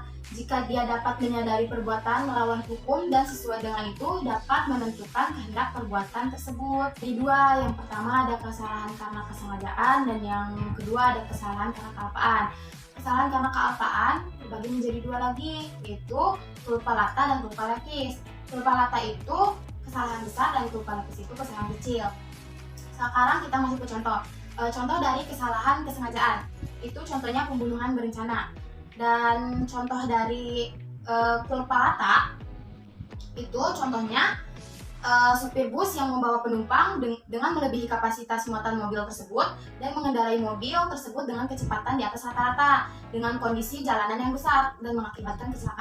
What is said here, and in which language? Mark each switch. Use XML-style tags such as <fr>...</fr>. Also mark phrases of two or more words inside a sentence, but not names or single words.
<id>Jika dia dapat menyadari perbuatan melawan hukum dan sesuai dengan itu dapat menentukan kehendak perbuatan tersebut. Jadi dua, yang pertama ada kesalahan karena kesengajaan dan yang kedua ada kesalahan karena kealpaan. Kesalahan karena kealpaan dibagi menjadi dua lagi, yaitu</id> <la>culpa lata</la> <id>dan</id> <la>culpa lepis. Culpa lata</la> <id>itu kesalahan besar dan</id> <la>culpa lepis</la> <id>itu kesalahan kecil. Sekarang kita masuk ke contoh. Contoh dari kesalahan kesengajaan. Itu contohnya pembunuhan berencana. Dan contoh dari</id> <la>culpa lata</la> <id>itu contohnya supir bus yang membawa penumpang dengan melebihi kapasitas muatan mobil tersebut dan mengendarai mobil tersebut dengan kecepatan di atas rata-rata dengan kondisi jalanan yang besar dan mengakibatkan kecelakaan.</id>